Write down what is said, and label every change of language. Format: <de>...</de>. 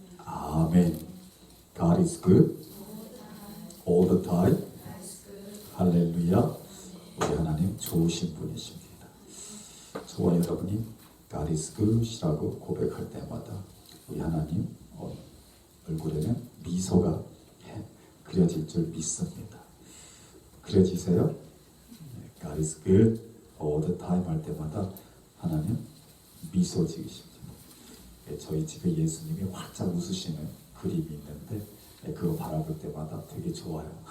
<en>아멘. God is good all the time. 할렐루야.</en> <ko>우리 하나님 좋으신 분이십니다. 저와 여러분이</ko> <en>God is good</en> <ko>이라고 고백할 때마다 우리 하나님 얼굴에는 미소가 그려질 줄 믿습니다. 그려지세요?</ko> <en>God is good all the time</en> <ko>할 때마다 하나님 미소 지으십니다. 저희 집에 예수님이 활짝 웃으시는 그림이 있는데 그거 바라볼 때마다 되게 좋아요.</ko>